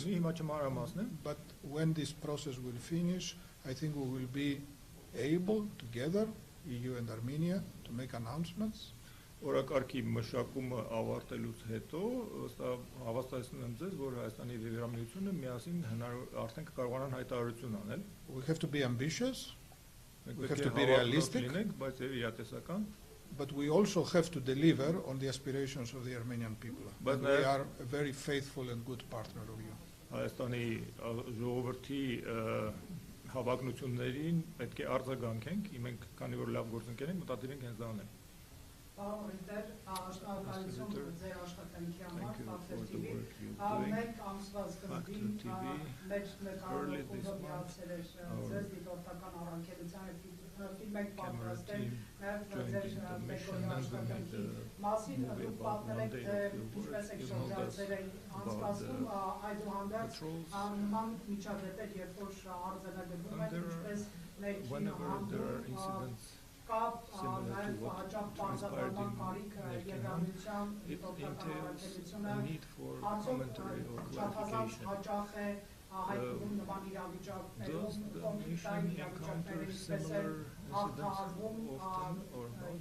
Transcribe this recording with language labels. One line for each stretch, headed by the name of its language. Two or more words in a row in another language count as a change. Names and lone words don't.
Armenian: Հիմա չմանրամասն է։
English: But when this process will finish, I think we will be able together, EU and Armenia, to make announcements.
Armenian: Օրակարգի մշակումը ավարտելուց հետո հավաստիացնում եմ ձեզ, որ Հայաստանի եւ Եվրամիությունը միասին արդեն կկարողանան հայտարարություն անել։
English: We have to be ambitious. We have to be realistic.
Armenian: Բայց եւ իրատեսական։
English: But we also have to deliver on the aspirations of the Armenian people. But we are a very faithful and good partner of you.
Armenian: Հայաստանի ժողովրդի հավակնություններին պետք է արձագանքենք, մենք քանի որ լավ գործընկեր ենք, մտադիր ենք հենց դա անել։ Պարոն Ռիտեր, շնորհակալություն ձեր աշխատանքի համար, Factor TV։ Մենք ամսվա սկզբին մեր նկարահանումը միացել էր ձեզ դիտորդական առաքելության ֆիլմ ենք պատրաստել նաև ձեր մեկօրյա աշխատանքի մասին, դուք պատմել եք, թե ինչպես եք շրջանցել անցկացում, այդուհանդերձ նման միջադեպեր, երբ որ արձանագրվում են, ինչպես ներքին հանդիպում
English: similar to what transpired in Nelkenham, it entails a need for commentary or clarification. Does the nation encounter similar incidents often or not?